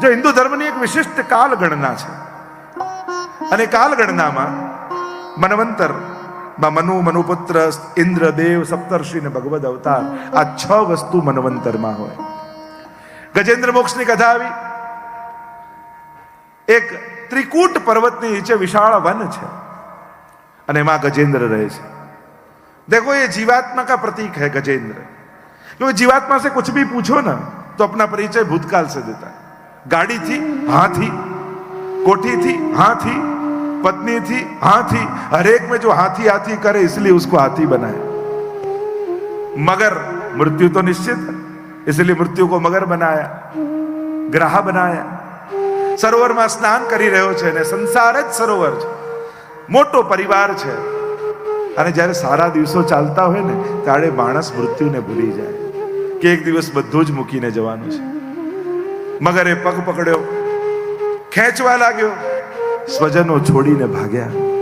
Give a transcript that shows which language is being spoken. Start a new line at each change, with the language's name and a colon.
Gujarati: જો હિન્દુ ધર્મની એક વિશિષ્ટ કાલ ગણના છે, અને કાલ ગણનામાં મન્વંતર મનુ, મનુપુત્ર, ઇન્દ્ર, દેવ, સપ્તર્ષિ ને ભગવદ અવતાર, આ 6 વસ્તુ મન્વંતરમાં હોય. ગજેન્દ્ર મોક્ષની કથા આવી. એક ત્રિકૂટ પર્વતની નીચે વિશાળ વન છે અને એમાં
Hindi: ગजेंद्र रहे
Gujarati: છે.
Hindi: देखो ये जीवात्मा का प्रतीक है गजेंद्र. क्योंकि जीवात्मा से कुछ भी पूछो ना तो अपना परिचय भूतकाल से देता है. गाड़ी थी, हाँ थी. कोठी थी, हाँ थी. पत्नी थी, हाँ थी. हर एक में जो हाथी हाथी करे इसलिए उसको हाथी बनाया. मगर मृत्यु तो निश्चित है, इसलिए मृत्यु को मगर बनाया, ग्रह बनाया. सरोवर में स्नान
Gujarati: કરી રહ્યો છે ને સંસાર જ સરોવર છે, મોટો પરિવાર છે. અને જ્યારે સારા દિવસો ચાલતા હોય ને ત્યારે માણસ મૃત્યુને ભૂલી જાય કે એક દિવસ બધું જ મૂકીને જવાનું છે. મગરે પગ પકડ્યો, ખેંચવા લાગ્યો, સ્વજનો છોડીને ભાગ્યા.